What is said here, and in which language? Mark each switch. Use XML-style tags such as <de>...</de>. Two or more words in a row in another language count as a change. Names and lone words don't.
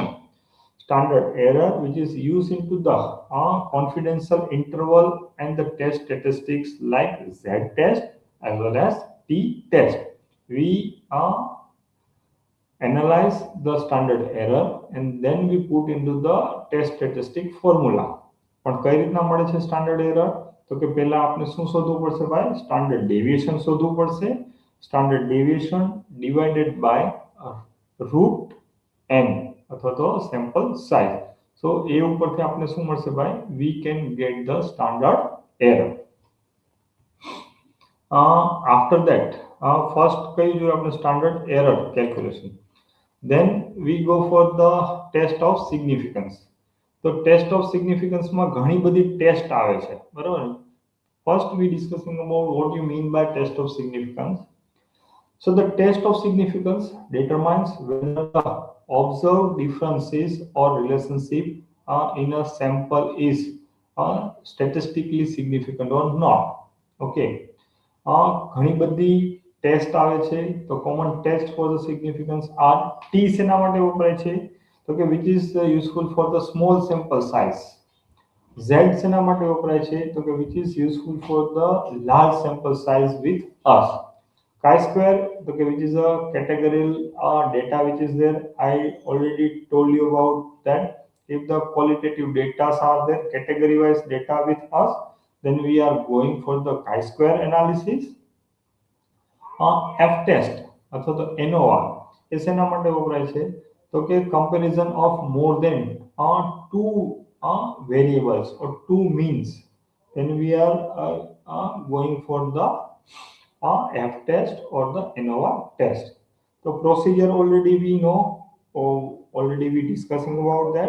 <en>Standard error which is used into the confidential interval and the test statistics like Z test as well as T test. We analyze the standard error and then we put into the test statistic formula.</en> <gu>પણ કઈ રીતના મળે છે</gu> <en>standard error?</en> <gu>તો કે પહેલા આપણે શું શોધવું પડશે ભાઈ?</gu> <en>standard deviation</en> <gu>શોધવું પડશે.</gu> <en>standard deviation divided by root n</en> <gu>અથવા તો</gu> <en>sample size.</en> <gu>સો એ ઉપરથી આપણે શું મળશે ભાઈ?</gu> <en>we can get the standard error. after that first</en> <gu>કઈ જોઈએ આપણે?</gu> <en>standard error calculation. Then we go for the test of significance.</en> <gu>તો</gu> <en>test of significanceમાં</en> <gu>ઘણી બધી ટેસ્ટ આવે છે, બરાબર?</gu> <en>first we discussing about what you mean by test of significance. So the test of significance determines whether the observed differences or relationship in a sample is statistically significant or not.</en> <gu>Okay. ઘણી બધી ટેસ્ટ આવે છે.</gu> <en>તો common test for the significance are T</en> <gu>શેના માટે વપરાય છે? તો કે</gu> <en>which is useful for the small sample size. Z</en> <gu>શેના માટે વપરાય છે તો કે</gu> <en>which is useful for the large sample size with us. Chi-square</en> <gu>તો કે</gu> <en>which is a categorical data which is there. I already told you about that. If the qualitative data are there, category wise data with us, then we are going for the chi-square analysis. F test</en> <gu>અથવા તો</gu> <en>ANOVA</en> <gu>એ શેના માટે વપરાય છે તો કે</gu> <en>comparison of more than two variables or two means, then we are going for the F test or the ANOVA test. So procedure already we know, or already we discussing about that.</en>